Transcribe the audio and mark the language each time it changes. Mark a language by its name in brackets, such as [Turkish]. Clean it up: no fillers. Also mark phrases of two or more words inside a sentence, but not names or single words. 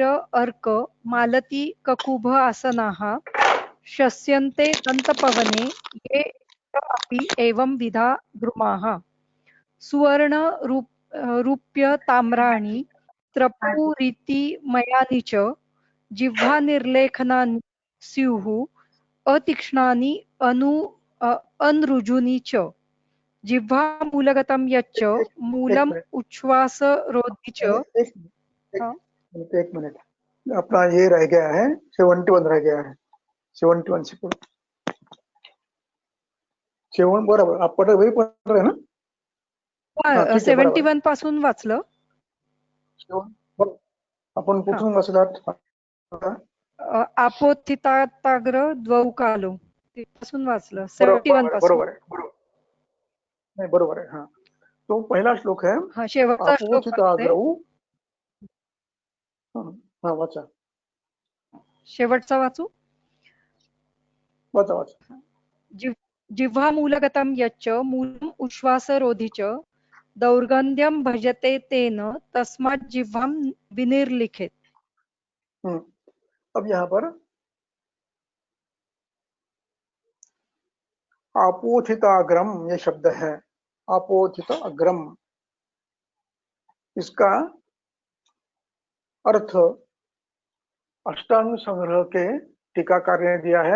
[Sanskrit] अर्क मालती ककुभ आसनाः शस्यन्ते दन्तपवने ये अपि एवं विधा द्रुमाः सुवर्ण रूप्य ताम्राणि त्रपूरितिमयानि च जिह्वानिर्लेखनानि स्युः अतीक्ष्णानि अनृजुनि च जिह्वामूलगतं यच्च मूलम् उच्छ्वासरोधि च। [Hindi] एक मिनट, अपना ये रह गया है 71 रह गया है। 71 से पढ़ो। 7 बरोबर आप वही पढ़ रहे हैं ना? [Marathi] 71 पासून वाचलं आपण कुठून वाचलात? [Sanskrit] आपोत्थिताग्र द्वौ कालौ [Marathi] पासून वाचलं। 71 पासून बरोबर आहे, नाही बरोबर आहे। [Hindi] हाँ, तो पहिला श्लोक है। [Marathi] हाँ, शेवटचा श्लोक हाँ वाचा, शेवटचा वाचू? वाचा वाचा। [Sanskrit] जिह्वामूलगतं यच्च मूलम् उच्छ्वासरोधि च दौर्गन्ध्यं भजते तेन तस्मात् जिह्वां विनिर्लिखेत्। [Hindi] अब यहाँ पर आपोथिताग्रम ये शब्द है। आपोथित अग्रम, इसका अर्थ अष्टांग संग्रह के टीकाकार ने दिया है।